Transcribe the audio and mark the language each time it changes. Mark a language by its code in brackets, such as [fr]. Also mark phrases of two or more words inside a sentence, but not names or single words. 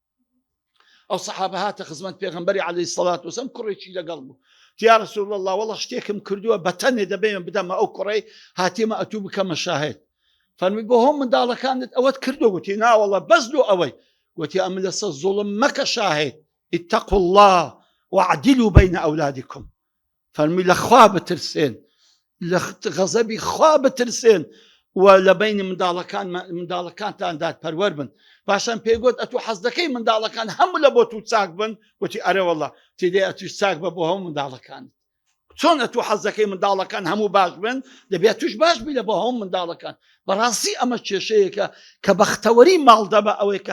[ckb] ئەو سەحابە هاتە خزمەت پێغەمبەری [ar] عەلەیهی سەڵات وەسەلام [ckb] کوڕێکی لەگەڵ بوو [ar] یا رەسوول الله [ckb] وەڵڵا شتێکم کردووە بەتەنێ دەبێم بدەمە ئەو کوڕەی هاتیمە ئەتوو بکەمە شاهێد فەرمی بۆ هەم منداڵەکانت ئەوەت کردو گوتی ناوەڵە بەزلو ئەوەی گوتی ئەم لەسەر زوڵم مەکە شاهێد [ar] اتقوا الله واعدلوا بين أولادكم [ckb] فەرمی لە خوا بترسێن لە غەزەبی خوا بترسێن و لە بینی منداڵەکانتاندا پەروەر بن پاشان پێگوت ئەتوو حەز دەکەی منداڵەکان هەموو لە بۆ تو چاک بن گوتی ئەرە وەڵڵا تێدەی ئەتوش چاک بە بۆ هەموو منداڵەکان چۆن ئەتوو حەز دەکەی منداڵەکان هەموو باش بن دەبێت توش باش بی لە بۆ هەموو منداڵەکان بەڕاستی ئەمە کێشەیەکە کە بەختەوەری ماڵ دەبە ئەوەی کە